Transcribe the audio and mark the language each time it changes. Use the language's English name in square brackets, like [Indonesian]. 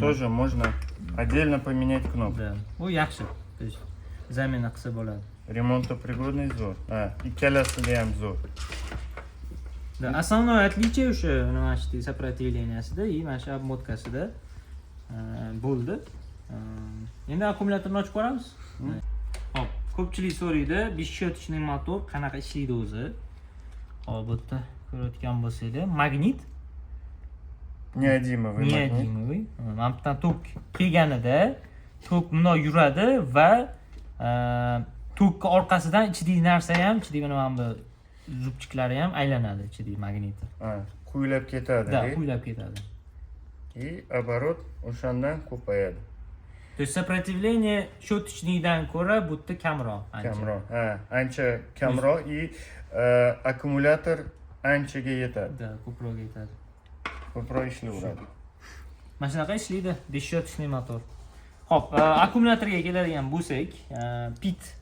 [Russian] тоже можно отдельно поменять кнопку. [Uzbek] Да. Bu yaxshi. [Russian] То есть [Uzbek] zamena qilsa bo'ladi. [Russian] Ремонтопригодный зор. [Uzbek] Ikkalasida ham zo'r. [Russian] Да, основное отличие [Uzbek] o'sha nima deydi, сопротивлениясida и mana shu obmotkasida bo'ldi. Endi akkumulyatorni ochib ko'ramiz. Hop, ko'pchilik so'raydi, бесщеточный motor qanaqa ishlaydi o'zi? Hop, bu yerda ko'rayotgan bo'lsanglar, magnit, [Russian] Неодимовый магнит. neodimовый. [Uzbek] Mana bu yerdan tok kelganida tok bundoq yuradi va tokka orqasidan ichidagi narsa ham, ichidagi mana bu zubchiklari ham aylanadi, ichidagi magniti. Kuylab ketadi. Da, kuylab ketadi. [Russian] И оборот [Uzbek] o'shandan ko'payadi. [Russian] То есть сопротивление [Uzbek] щеточныйdan ko'ra bu yerda kamroq. Kamroq. Ancha kamroq и akkumulyator anchaga yetadi. Da, ko'proq yetadi. Ko'proq ishlayveradi. Mana shunaqa ishlaydi, бесщеточный motor. Xo'p, akkumulyatorga keladigan bo'lsak, pit